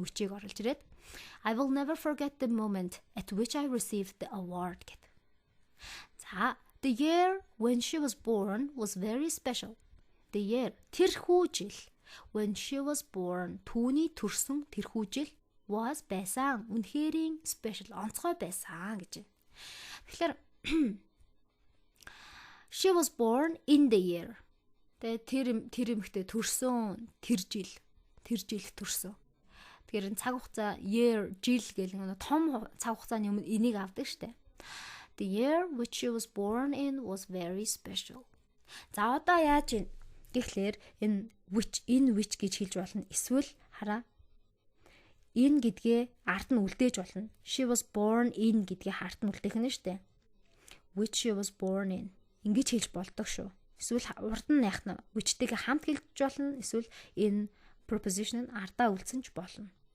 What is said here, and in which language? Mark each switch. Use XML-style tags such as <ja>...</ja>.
<mn>Which-ийг оруулж ирээд</mn> <en>I will never forget the moment at which I received the award гэдэг. За the year when she was born was very special. The year</en> <mn>тэрхүү жил</mn> <en>when she was born</en> <mn>түүний төрсөн тэрхүү жил</mn> <en>was байсан.</en> <mn>Үнэхэрийн special онцгой байсан гэж байна.</mn> <en>Тэгэхээр she was born in the year.</en> <mn>Тэр эмэгтэй төрсөн тэр жил төрсөн. Тэгэхээр цаг хугацаа year жил гэх нэг том цаг хугацааны өмнө энийг авдаг штэ.</mn> <en>The year which she was born in was very special.</en> <mn>За одоо яаж юм? Гэхдээ энэ which гэж хэлж болно. Эсвэл хараа. Энэ гэдгээ ард нь үлдээж болно.</mn> <en>She was born in</en> <mn>гэдгээ ард нь үлдээх нь штэ.</mn> <en>Which she was born in.</en> <mn>Ингэж хэлж болдог шүү. Эсвэл урд нь яах нь which-тэйгээ хамт хэлж болно. Эсвэл in preposition нь ардаа үлдсэн ч болно.</mn>